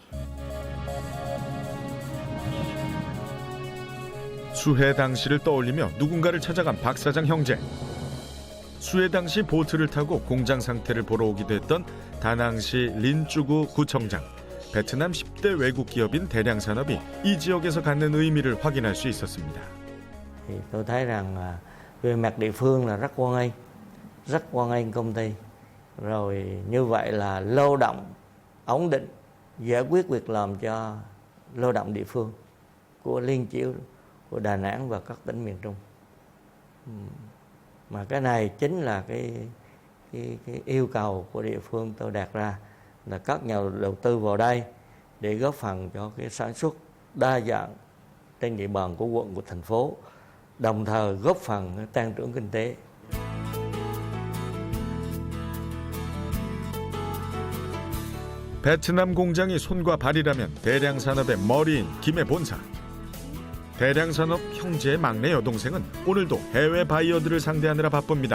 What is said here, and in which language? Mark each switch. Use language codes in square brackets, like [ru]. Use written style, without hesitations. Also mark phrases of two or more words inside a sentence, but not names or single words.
[ko] 수해 당시를 떠올리며 누군가를 찾아간 박 사장 형제. 수해 당시 보트를 타고 공장 상태를 보러 오기도 했던 다낭시 린쭈구 구청장. 베트남 10대 외국 기업인 대량산업이 이 지역에서 갖는 의미를 확인할 수 있었습니다. [vi] Thì tôi thấy rằng về mặt địa phương là rất hoan nghênh công ty. Rồi như vậy là lao động ổn định, giải quyết việc làm cho lao động địa phương của Liên Chiểu, của Đà Nẵng và các tỉnh miền Trung. Mà cái này chính là cái yêu cầu của địa phương tôi đặt ra là các nhà đầu tư vào đây để góp phần cho cái sản xuất đa dạng trên địa bàn của quận, của thành phố, đồng thời góp phần tăng trưởng kinh tế. [ko] 베트남 공장이 손과 발이라면 대량산업의 머리인 김해 본사. 대량산업 형제의 막내 여동생은 오늘도 해외 바이어들을 상대하느라 바쁩니다.